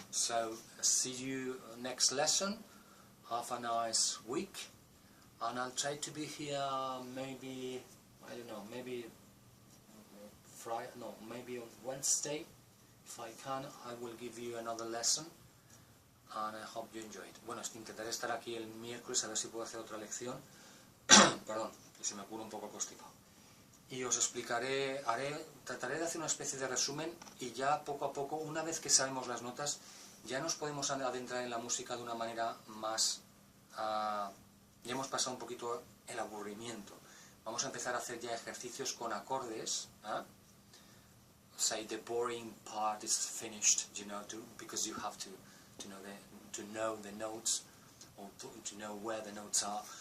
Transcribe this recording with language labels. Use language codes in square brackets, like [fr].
[en] So see you next lesson. Have a nice week, and I'll try to be here maybe, I don't know, maybe Friday, no, maybe on Wednesday. If I can, I will give you another lesson, and I hope you enjoy it. [es] Bueno, intentaré estar aquí el miércoles a ver si puedo hacer otra lección. Perdón, que se me cura un poco constipado. Y os explicaré, trataré de hacer una especie de resumen, y ya poco a poco, una vez que sabemos las notas, ya nos podemos adentrar en la música de una manera más... ya hemos pasado un poquito el aburrimiento. Vamos a empezar a hacer ya ejercicios con acordes, [en] say the boring part is finished, you know, because you have to know the notes, or to know where the notes are.